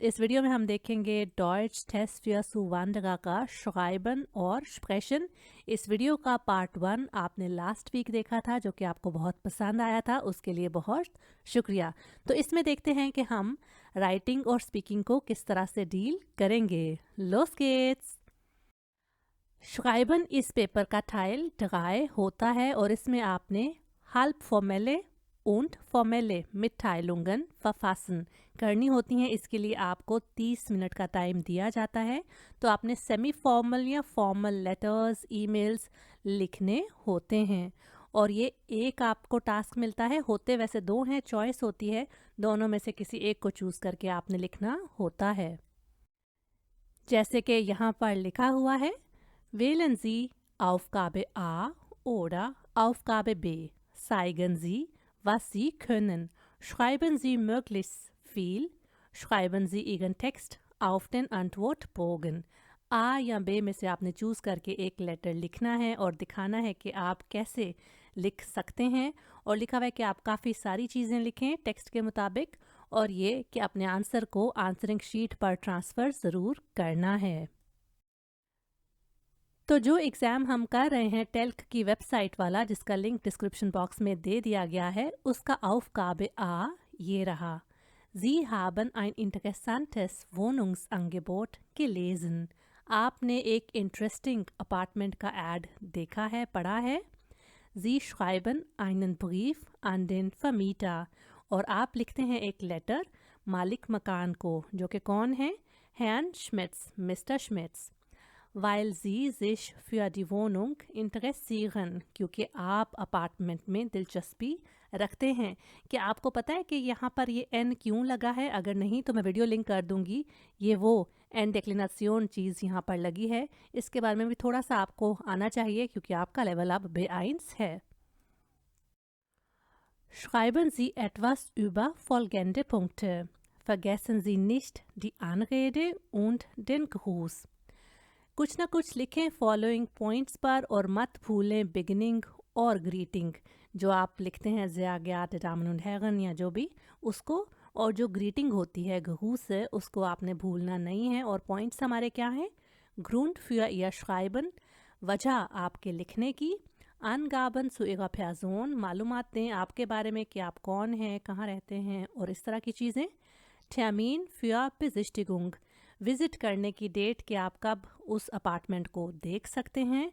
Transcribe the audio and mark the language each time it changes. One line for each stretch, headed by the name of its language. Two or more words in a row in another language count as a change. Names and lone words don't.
Hindi: इस वीडियो में हम देखेंगे
German: Deutsch Test für Zuwanderer
Hindi: का Schreiben और Sprechen। इस वीडियो का पार्ट 1 आपने
English: last week
Hindi: देखा था जो कि आपको बहुत पसंद आया था, उसके लिए बहुत शुक्रिया। तो इसमें देखते हैं कि हम राइटिंग और स्पीकिंग को किस तरह से डील करेंगे।
German: Los geht's! Schreiben
Hindi: इस पेपर का टाइल 3 होता है और इसमें आपने
German: halbformelle und formelle Mitteilungen verfassen
Hindi: करनी होती हैं। इसके लिए आपको 30 मिनट का टाइम दिया जाता है। तो आपने
English: semi formal
Hindi: या
English: formal letters, emails
Hindi: लिखने होते हैं और ये एक आपको टास्क मिलता है। होते वैसे 2 हैं, चॉइस होती है, दोनों में से किसी एक को चूज़ करके आपने लिखना होता है। जैसे कि यहाँ पर लिखा हुआ है,
German: wählen Sie Aufgabe A oder Aufgabe B. Zeigen Sie, was Sie können. Schreiben Sie möglichst viel. Schreiben Sie Ihren Text auf den Antwortbogen.
Hindi: A या B में से आपने चूज़ करके एक लेटर लिखना है और दिखाना है कि आप कैसे लिख सकते हैं। और लिखा हुआ है कि आप काफ़ी सारी चीज़ें लिखें टेक्स्ट के मुताबिक, और ये कि अपने आंसर को
English: answering sheet
Hindi: पर ट्रांसफ़र ज़रूर करना है। तो जो एग्ज़ाम हम कर रहे हैं टेल्क की वेबसाइट वाला, जिसका लिंक
English: description box
Hindi: में दे दिया गया है, उसका Aufgabe A ये रहा।
German: Sie haben ein interessantes Wohnungsangebot gelesen.
Hindi: आपने एक
English: interesting apartment
Hindi: का ऐड देखा है, पढ़ा है।
German: Sie schreiben einen Brief an den Vermieter
Hindi: और आप लिखते हैं एक लेटर मालिक मकान को, जो कि कौन है?
German: Herrn Schmitz, मिस्टर श्मिट्स। weil sie sich für die Wohnung interessieren,
Hindi: क्योंकि आप अपार्टमेंट में दिलचस्पी रखते हैं। कि आपको पता है कि यहाँ पर ये एन क्यों लगा है? अगर नहीं तो मैं वीडियो लिंक कर दूंगी। ये वो एन डेक्लिनेशन चीज़ यहाँ पर लगी है, इसके बारे में भी थोड़ा सा आपको आना चाहिए क्योंकि आपका लेवल अब B1 है।
German: Schreiben Sie etwas über folgende Punkte. Vergessen Sie nicht die Anrede und den Gruß.
Hindi: कुछ ना कुछ लिखें
English: following points
Hindi: पर और मत भूलें बिगिनिंग और ग्रीटिंग। जो आप लिखते हैं ज़्याग्यात डामनुन हैगन या जो भी उसको, और जो ग्रीटिंग होती है घूस से, उसको आपने भूलना नहीं है। और पॉइंट्स हमारे क्या हैं?
German: ग्रूंड für ihr Schreiben,
Hindi: वजह आपके लिखने की।
German: Angaben zu ihrer Person,
Hindi: मालूमात दें आपके बारे में कि आप कौन हैं, कहाँ रहते हैं और इस तरह की चीज़ें।
German: Termin für Besichtigung,
Hindi: विज़िट करने की डेट कि आप कब उस अपार्टमेंट को देख सकते हैं।